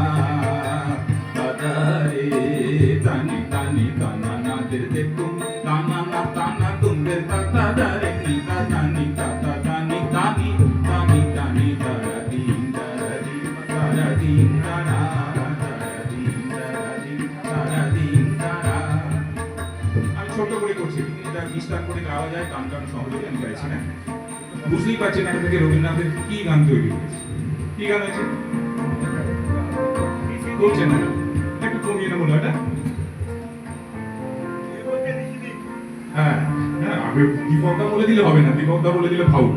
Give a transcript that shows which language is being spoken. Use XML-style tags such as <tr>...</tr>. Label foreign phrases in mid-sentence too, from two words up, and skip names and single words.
<bn>tani tani tanana dete tum tanana tana tumder tata dare nita jani tata tani tani tani tani daradim daradim daradim dara daradim daradim daradim dara। আমি ছোট করে করছি, এটা বিস্তার করে গাওয়া যায়, গান গান সহজে আমি গাইছি না। বুঝতেই পারছেন এখান থেকে রবীন্দ্রনাথের কি গান তৈরি হয়েছে। কি গান হয়েছে বলছেন না, একটু কমিয়ে নেবো না এটা। হ্যাঁ হ্যাঁ, আগে দীপকদা বলে দিলে হবে না, দীপকদা বলে দিলে ফাউল।</bn>